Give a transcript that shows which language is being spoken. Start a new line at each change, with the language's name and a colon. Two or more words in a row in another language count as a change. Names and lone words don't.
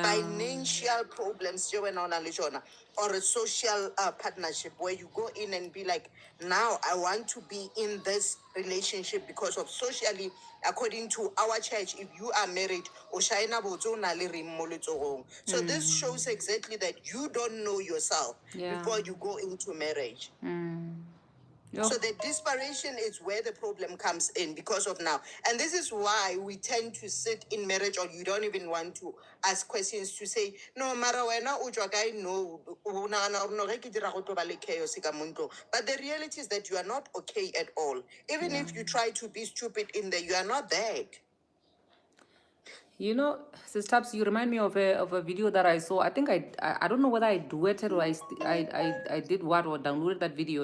English: Financial problems, or a social partnership where you go in and be like, now I want to be in this relationship because of socially, according to our church, if you are married, so this shows exactly that you don't know yourself before you go into marriage. Yo. So the desperation is where the problem comes in because of now. And this is why we tend to sit in marriage, or you don't even want to ask questions to say, no,
Northern Sotho: mara wena o tswa kae, no, o nagana no ge ke dira go tlo ba le chaos ka mo ntlong.
English: But the reality is that you are not okay at all. Even if you try to be stupid in there, you are not that. You know, Sis Taps, you remind me of a video that I saw. I think I don't know whether I duetted or I did what or downloaded that video.